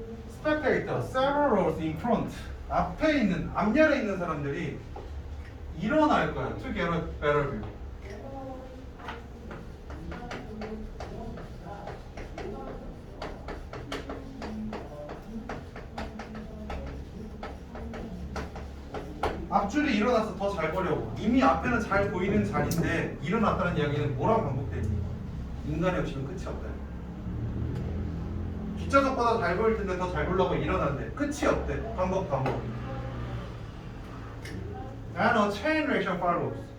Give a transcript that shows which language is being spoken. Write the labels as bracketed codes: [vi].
[en] spectator, several rows in front. [ko] 앞에 있는, 앞면에 있는 사람들이 일어날 거야. [en] To get a better view. [ko] 앞줄이 일어나서 더 잘 보려고. 이미 앞에는 잘 보이는 자리인데 일어났다는 이야기는 뭐랑 반복되니? 인간의 욕심은 끝이 없다. 뒷좌석보다 잘 보일 텐데 더 잘 보려고 일어났는데 끝이 없대. 반복. [en] And a chain reaction follows.